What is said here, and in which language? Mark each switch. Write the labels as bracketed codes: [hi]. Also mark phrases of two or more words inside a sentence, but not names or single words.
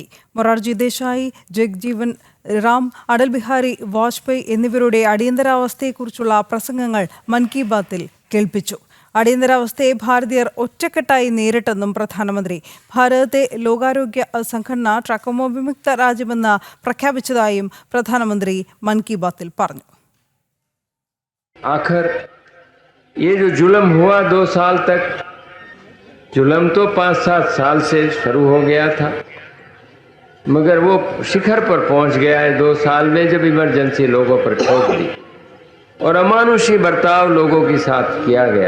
[ml] മൊറാർജി ദേശായി, ജഗ്ജീവൻ റാം, അടൽ ബിഹാരി വാജ്പേയി എന്നിവരുടെ അടിയന്തരാവസ്ഥയെക്കുറിച്ചുള്ള പ്രസംഗങ്ങൾ മൻ കി ബാത്തിൽ കേൾപ്പിച്ചു. അടിയന്തരാവസ്ഥയെ ഭാരതീയർ ഒറ്റക്കെട്ടായി നേരിട്ടെന്നും പ്രധാനമന്ത്രി. ഭാരതത്തെ ലോകാരോഗ്യ സംഘടന ട്രാക്കോമോ വിമുക്ത രാജ്യമെന്ന് പ്രഖ്യാപിച്ചതായും പ്രധാനമന്ത്രി മൻ കി ബാത്തിൽ പറഞ്ഞു. [hi] आखिर ये जो जुल्म हुआ 2 साल तक, जुल्म तो 5-7 साल से शुरू हो गया था, मगर वो शिखर पर पहुंच गया है 2 साल में, जब इमरजेंसी लोगों पर ठोक दी और अमानुषी बर्ताव लोगों के साथ किया गया।